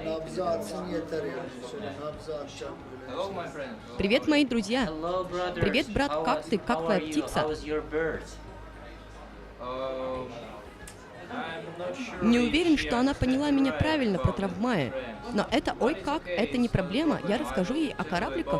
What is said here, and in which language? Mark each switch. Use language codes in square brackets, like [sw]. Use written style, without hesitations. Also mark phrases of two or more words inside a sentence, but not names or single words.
[tr] Nabzı atsın yeter yani. Şöyle nabzı atacağım böyle. [ru] Привет, мои друзья. [en] Hello, brothers. [ru] Привет, брат, как ты? Как [en] How [ru] твоя [en] are you? [ru] птица? [en] How is your bird? [ru] Не уверен, что она поняла меня правильно про трамваи. Но это ой как, это не проблема. Я расскажу ей о корабликах.